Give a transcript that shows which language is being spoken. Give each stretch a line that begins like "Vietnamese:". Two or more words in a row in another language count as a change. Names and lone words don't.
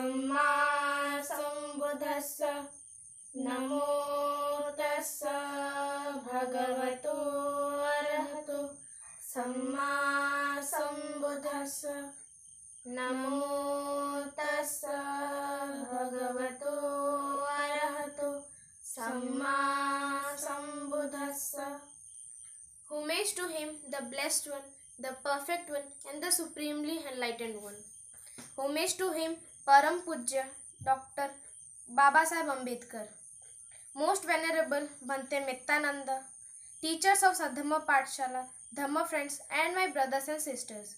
Pali: सम्मा सम्बुद्धस्स नमो तस्स भगवतो अरहतो सम्मा सम्बुद्धस्स नमो तस्स भगवतो अरहतो सम्मा सम्बुद्धस्स.
English: Homage to him, the blessed one, the perfect one, and the supremely enlightened one. Homage to him,
Hindi: परम पूज्य
English: Dr. Baba Saheb Ambedkar. Most Venerable Bhante Mittananda, teachers of Sadharma Pathshala, Dhamma friends, and my brothers and sisters.